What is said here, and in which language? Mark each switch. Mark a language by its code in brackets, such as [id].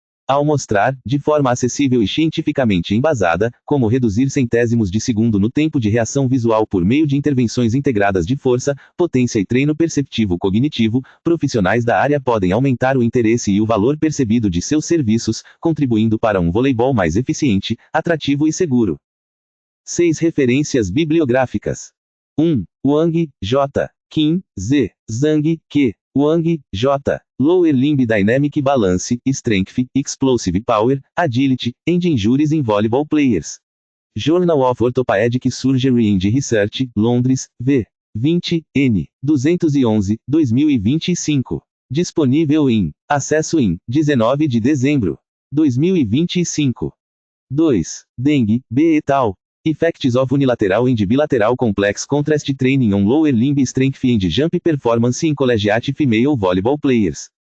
[pt] Ao mostrar, de forma acessível e cientificamente embasada, como reduzir centésimos de segundo no tempo de reação visual por meio de intervenções integradas de força, potência e treino perceptivo cognitivo, profissionais da área podem aumentar o interesse e o valor percebido de seus serviços, contribuindo para um voleibol mais eficiente, atrativo e seguro. 6 referências bibliográficas. 1. Wang, J. Kim, Z. Zhang, Q. Wang, J. [en] Lower Limb Dynamic Balance, Strength, Explosive Power, Agility, and Injuries in Volleyball Players. Journal of Orthopedic Surgery and Research, Londres, V. 20, N. [pt] 211, 2025. Disponível em acesso em 19 de dezembro. 2025. 2. Deng, B. et al. [en] Effects of Unilateral and Bilateral Complex Contrast Training on Lower Limb Strength and Jump Performance in Collegiate Female Volleyball Players.